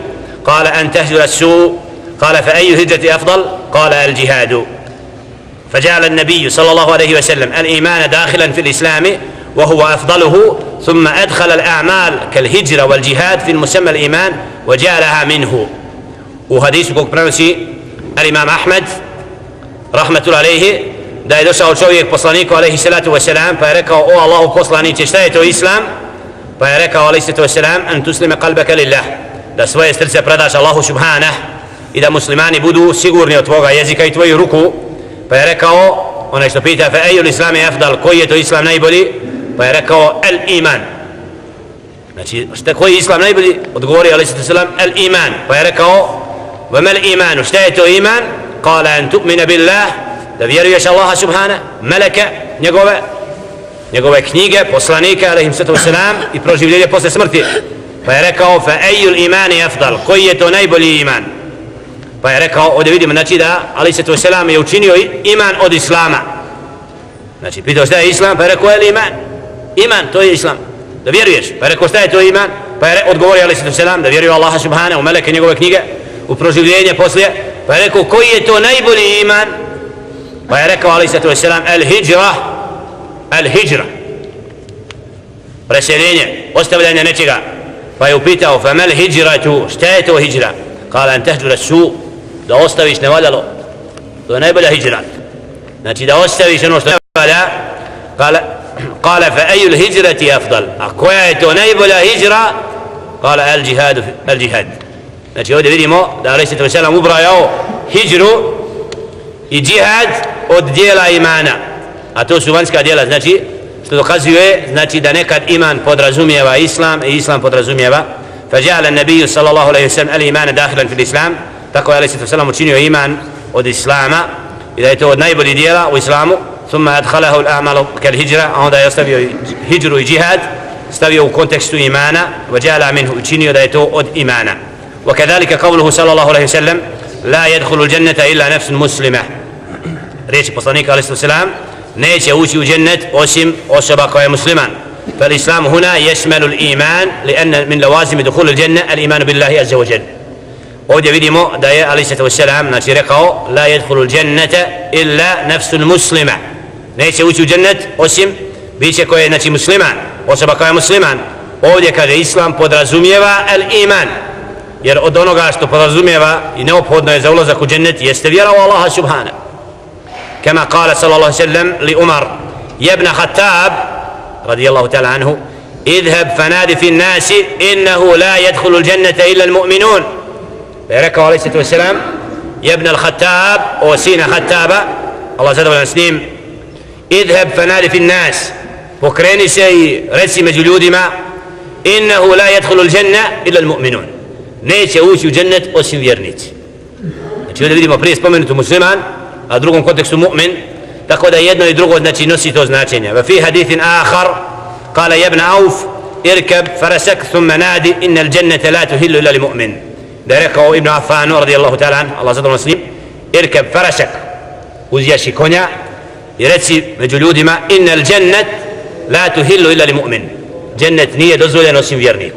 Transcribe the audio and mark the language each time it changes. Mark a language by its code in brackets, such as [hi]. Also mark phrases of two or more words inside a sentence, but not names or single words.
[ar] قال أن تهجر السوء. قال فأي الهجرة أفضل؟ قال الجهاد. فجعل النبي صلى الله عليه وسلم الإيمان داخلا في الإسلام وهو أفضله ثم أدخل الأعمال كالهجرة والجهاد في المسمى الإيمان وجعلها منه. [bs] وحديث kog prenosi [ar] الإمام أحمد رحمة الله عليه [bs] da je došao čovjek poslaniku [ar] عليه الصلاة والسلام [bs] pa je rekao o Allahu poslanice šta je to islam? Pa je rekao [ar] عليه الصلاة والسلام أن تسلم قلبك لله, [bs] da svoje srce predaš Allahu subhanahu i da muslimani budu sigurni od tvoga jezika i tvoju ruku. Pa je rekao onaj što pita [ar] فأي الإسلام أفضل, [bs] koji je to islam najbolji? Pa je rekao [ar] الإيمان. [bs] Znači šta koji je islam najbolji? Odgovorio [ar] عليه الصلاة والسلام الإيمان. [bs] Pa je rekao [ar] وما الإيمان, [bs] šta je to iman? [ar] قال أن تؤمن بالله, [bs] da vjeruješ Allaha subhanahu, meleke njegove knjige, poslanike [ar] عليه الصلاة والسلام [bs] i proživljenje posle smrti. Pa je rekao [ar] فأي الإيمان أفضل, [bs] koji je to najbolji iman? Pa je rekao, ovdje vidimo znači da [ar] عليه الصلاة والسلام [bs] je učinio iman od islama. Znači pitao šta je islam? Pa je rekao [ar] الإيمان. [bs] Iman to je islam, da vjeruješ. Pa je rekao šta je to iman? Pa je odgovorio [ar] عليه الصلاة والسلام [bs] da vjeruje Allaha subhanahu, meleke njegove knjige, u proživljenje poslije. Pa je rekao koji je to najbolji iman? Pa je rekao [ar] عليه الصلاة والسلام الهجرة, [bs] preseljenje, ostavljanje nečega. Pa je upitao [ar] فما الهجرة, [bs] šta je to hijra? [ar] قال أن تهجر السوء, [bs] da ostaviš nevaljalo, to je najbolja hijra. Znači da ostaviš ono što ne valja. [ar] قال فأي الهجرة أفضل, [bs] a koja je to najbolja hijra? [ar] قال الجهاد. [bs] Znači ovdje vidimo da [ar] عليه الصلاة والسلام [bs] ubrajao hijru i džihad od dijela imana, a to su vanjska dijela, znači što dokazuje znači da nekad iman podrazumijeva islam i islam podrazumijeva. [ar] فجعل النبي صلى الله عليه وسلم الإيمان داخلا في الإسلام, [bs] tako je [ar] عليه الصلاة والسلام [bs] učinio iman od islama i da je to od najboljih dijela u islamu. [ar] ثم أدخله الأعمال كالهجرة, [bs] a onda je ostavio hijru i džihad, stavio u kontekstu imana, [ar] وجعل منه, [bs] učinio da je to od imana. [ar] وكذلك قوله صلى الله عليه وسلم لا يدخل الجنة إلا نفس مسلمة, [bs] riječi poslanika [ar] عليه الصلاة والسلام [bs] neće ući u džennet osim osoba koja je musliman. [ar] فالإسلام هنا يشمل الإيمان لأن من لوازم دخول الجنة الإيمان بالله عز وجل. [bs] ovdje vidimo da je [ar] عليه الصلاة والسلام [bs] znači rekao [ar] لا يدخل الجنة إلا نفس مسلمة, [bs] neće ući u džennet osim biće koje je znači musliman, osoba koja je musliman. Ovdje kaže islam podrazumijeva al-iman, jer od onoga što podrazumijeva i neophodno je za ulazak u džennet jeste vjera u Allaha subhanahu. [ar] كما قال صلى الله عليه وسلم لعمر بن الخطاب رضي الله تعالى عنه اذهب فناد في الناس إنه لا يدخل الجنة إلا المؤمنون. [bs] Rekao [ar] عليه الصلاة والسلام [bs] ibn al-Khattab o sina Khattaba, Allah zadovoljan s njim, [ar] اذهب فناد في الناس, [bs] pokreni se i reci među ljudima [ar] إنه لا يدخل الجنة إلا المؤمنون, [bs] neće ući u džennet osim vjernici. Znači ovdje vidimo prije spomenutu musliman, a u drugom kontekstu mu'min, tako da jedno i drugo znači nosi to značenje. [ar] وفي حديث آخر قال يا ابن عوف اركب فرسك ثم ناد إن الجنة لا تحل إلا لمؤمن. [bs] Da je rekao Ibn Affan [ar] رضي الله تعالى عن, [bs] Allah zadovoljan s njim, [ar] اركب فرسك, [bs] uzjaši konja i reci među ljudima [ar] إن الجنة لا تحل إلا لمؤمن, [bs] džennet nije dozvoljen osim vjerniku.